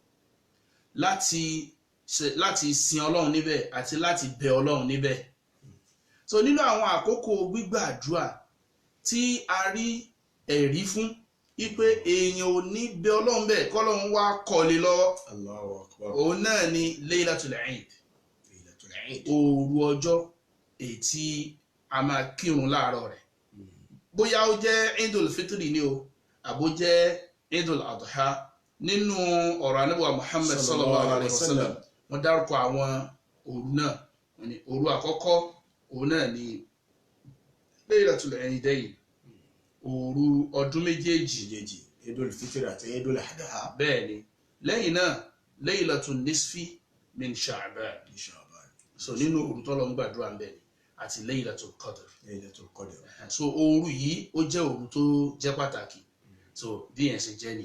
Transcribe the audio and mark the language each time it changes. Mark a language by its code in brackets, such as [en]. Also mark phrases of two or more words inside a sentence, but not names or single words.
[yo] láti sin ọlọ́run níbẹ̀ àti láti bẹ ọlọ́run níbẹ̀ so nínú àwọn àkókò gbígbàdúrà tí a rí ẹ̀rí fún wípé èèyàn ò ní bẹ ọlọ́run bẹ́ẹ̀ kọ́lọ́run wá kọ́lé lọ́wọ́ òun náà ni Laylatul Eid òru ọjọ́ èyí tí a máa kírun láàárọ̀ rẹ̀ bóyá ó jẹ́ Eidul Fitri ni o àbó jẹ́ Eidul Adha nínú ọ̀rọ̀ Ànábì wa Muhammad [ar] صلى الله عليه وسلم [yo] wọ́n dárúkọ àwọn òru náà ní òru àkọ́kọ́ òun náà ni Laylatul Eidayn òru ọdún méjèèjì Eidul Fitri àti Eidul Adha bẹ́ẹ̀ ni lẹ́yìn náà Laylatun Nisfi min Sha'ban so nínú òru tọ́lọ́ ń gbàdúrà ń bẹ̀ ni àti Laylatul Qadr so òru yìí ó jẹ́ òru tó jẹ́ pàtàkì so bí yẹn ṣe jẹ́ ni